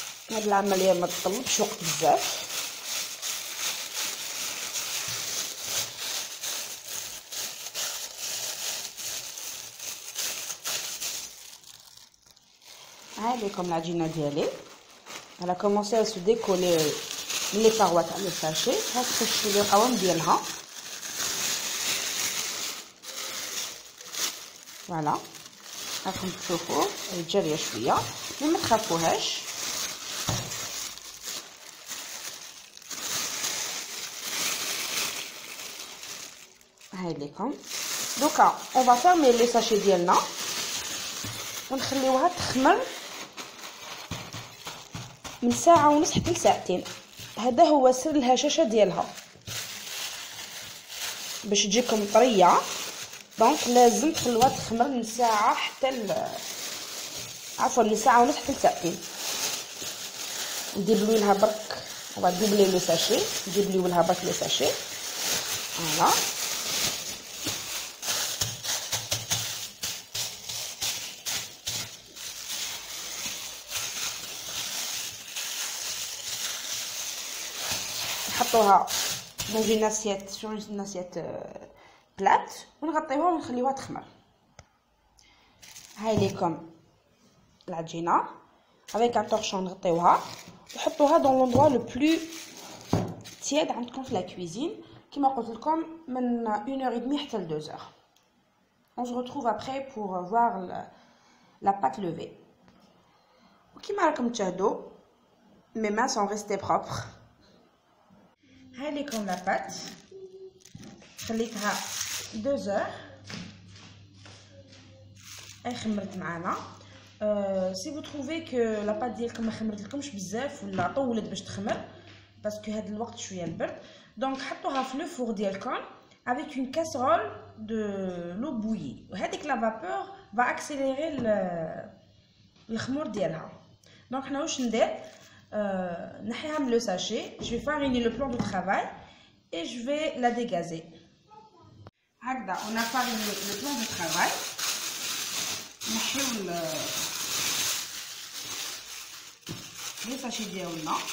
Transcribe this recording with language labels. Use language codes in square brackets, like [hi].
[ar] هاد العمليه ما تطلبش وقت بزاف. هاي comme العجينه ديالي. [fr] Elle a commencé à se décoller les parois [ar] تاع لو ساشي. هاك لي القوام ديالها. فوالا راكم تشوفوا جاريه شويه ما تخافوهاش. هاي ليكم دوكا اون فا فيرمي لي ساشي ديالنا ونخليوها تخمر من ساعه ونص حتى لساعتين. هذا هو سر الهشاشه ديالها باش تجيكم طريه. دونك لازم تخلوها تخمر من ساعه حتى عفوا من ساعه ونص حتى لساعتين. نديبلو لها برك وغادوبلي لو ساشي. نديبلو لها برك لو ساشي. فوالا نحطوها [fr] dans une assiette sur une assiette plate [ar] ونغطيوها ونخليوها تخمر. هاي ليكم العجينه [fr] avec un torchon [ar] نغطيوها وحطوها [fr] dans l'endroit le plus tiède [ar] عندكم في [fr] la cuisine [ar] كما قلت لكم من 1h30 حتى ل 2h. [fr] On se retrouve après pour voir la pâte levée. [ar] وكما راكم تشاهدوا [fr] mes mains sont restées propres. [ar] هاي ليكم لا بات خليتها 2 heures. اي خمرت معانا. سي فو تروفي كو لا بات ديالكم ما خمرتلكمش بزاف ولا طولت باش تخمر باسكو هاد الوقت شويه البرد. دونك حطوها في لو فور ديالكم [fr] avec une casserole de l'eau bouillie [ar] وهذيك لا فابور [fr] va accélérer [ar] الخمور ديالها. دونك حنا واش ندير نحيها من لو ساشي. [fr] je vais fariner le plan de travail et je vais la dégazer. [ar] هكذا [fr] on a fariné le plan de travail. [ar] نحيو لو ساشي ديالنا.